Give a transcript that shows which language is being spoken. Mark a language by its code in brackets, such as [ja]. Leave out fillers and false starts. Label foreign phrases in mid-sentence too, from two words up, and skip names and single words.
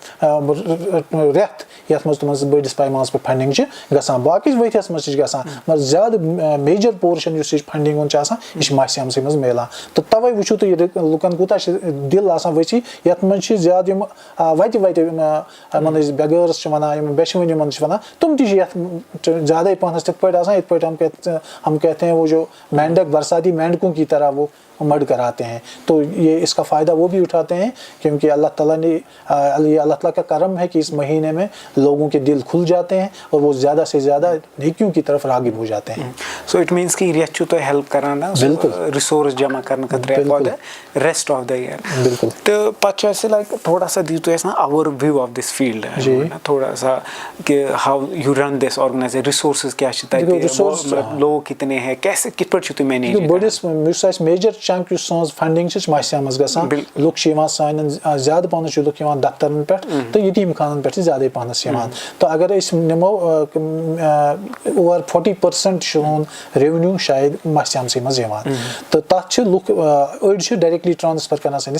[ks] رٮ۪تھ یتھ منٛز تِمن بٔڑِس پیمانس پٮ۪ٹھ فنڈنگ چھِ گژھان باقٕے ؤریس منٛز تہِ چھِ گژھان مگر زیادٕ [en] major portion [ks] یُس یہِ فنڈنگ ہُنٛد چھُ آسان یہِ چھُ ماہِ سیامسٕے منٛز میلان تہٕ تَوے وٕچھِو تُہۍ لُکن کوٗتاہ چھِ دِل آسان ؤسیع یتھ منٛز چھِ زیادٕ یِم وتہِ یِمن أسۍ بیگٲرٕس چھِ ونان یِم بیچھوٕنۍ یِمن چھِ ونان تِم تہِ چھِ یتھ زیادے پہنس تِتھ پٲٹھۍ آسان یِتھ پٲٹھۍ [ur] ہم کہتے ہیں وہ جو مینڈک برساتی مینڈکوں کی طرح وہ مڑ کر آتے ہیں تو یہ اس کا فائدہ وہ بھی اٹھاتے ہیں کیونکہ اللہ تعالیٰ نے یہ اللہ تعالیٰ کا کرم ہے کہ اس مہینے میں لوگوں کے دل کھل جاتے ہیں اور وہ زیادہ سے زیادہ نیکیوں کی طرف راغب ہو جاتے ہیں [en] so it means [ks] کہ ریت چھُ تۄہہِ ہیلپ کران نا رِسورس جمع کرنہٕ خٲطرٕ [en] for the rest of the year [ks] بالکل تہٕ پتہٕ چھُ اَسہِ لایک [ur] تھوڑا سا [ks] دِیِو تُہۍ اَسہِ نا [en] overview of this field [ur] تھوڑا سا [ks] کہ [en] how you run this organisation resources [ks] کیاہ چھِ تَتہِ [ur] لوگ کتنے ہیں کیسے [ks] کِتھ پٲٹھۍ چھِو تُہۍ مینیج بٔڑِس یُس اَسہِ [en] major chunk [ks] یُس سٲنۍ فنڈنگ چھِ ماہِ سیامس گژھان لُکھ چھِ یِوان سانٮ۪ن زیادٕ پہنس چھِ لُکھ یِوان دفترن پٮ۪ٹھ تہٕ یتیٖم خانن پٮ۪ٹھ چھِ زیادے پہنس یِوان تہٕ اگر أسۍ نِمو اوٚور 40% چھُ سون ریونیوٗ شاید ماہِ سیامسٕے منٛز یِوان تہٕ تتھ چھِ لُکھ أڑۍ چھِ [en] directly transfer [ks] کران سٲنِس